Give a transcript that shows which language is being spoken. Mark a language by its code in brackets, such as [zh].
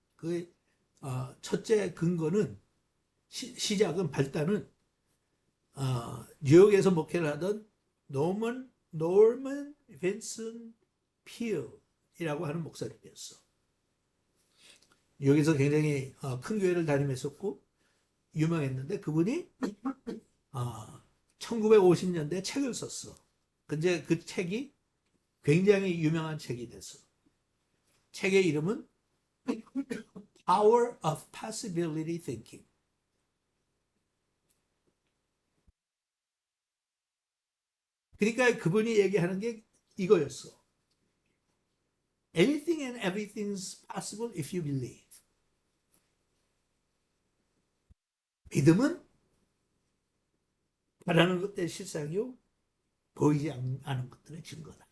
[ko] 그 첫째 근거는 시작은 발단은 뉴욕에서 목회를 하던 노먼 빈슨 필이라고 하는 목사님이었어. 뉴욕에서 굉장히 큰 교회를 다니면서고 유명했는데 그분이 1950년대에 책을 썼어. 근데 그 책이 굉장히 유명한 책이 됐어. 책의 이름은 Power of Possibility Thinking. 그러니까 그분이 얘기하는 게 이거였어. [en] Anything and everything's possible if you believe. [ko] 믿음은 바라는 것들의 실상이요 보이지 않는 것들의 증거다.